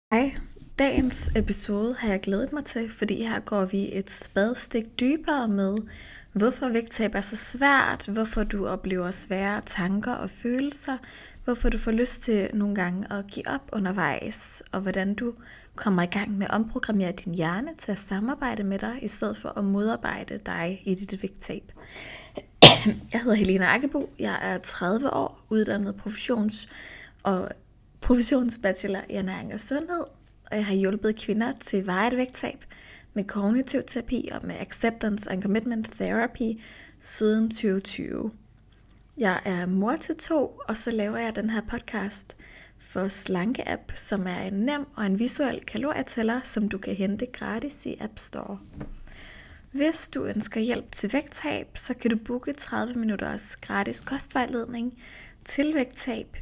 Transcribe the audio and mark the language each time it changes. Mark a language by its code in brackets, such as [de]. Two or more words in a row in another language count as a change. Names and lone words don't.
[da] Hej, dagens episode har jeg glædet mig til, fordi her går vi et spadestik dybere med, hvorfor vægttab er så svært, hvorfor du oplever svære tanker og følelser, hvorfor du får lyst til nogle gange at give op undervejs, og hvordan du kommer i gang med at omprogrammere din hjerne til at samarbejde med dig, i stedet for at modarbejde dig i dit vægttab. Jeg hedder Helena Akkebo, jeg er 30 år, uddannet professionsbachelor i ernæring og sundhed, og jeg har hjulpet kvinder til varigt vægttab med kognitiv terapi og med [en] acceptance and commitment therapy [da] siden 2020. Jeg er mor til 2, og så laver jeg den her podcast for Slanke-app, som er en nem og en visuel kalorietæller, som du kan hente gratis i App Store. Hvis du ønsker hjælp til vægttab, så kan du booke 30 minutters gratis kostvejledning til vægttab.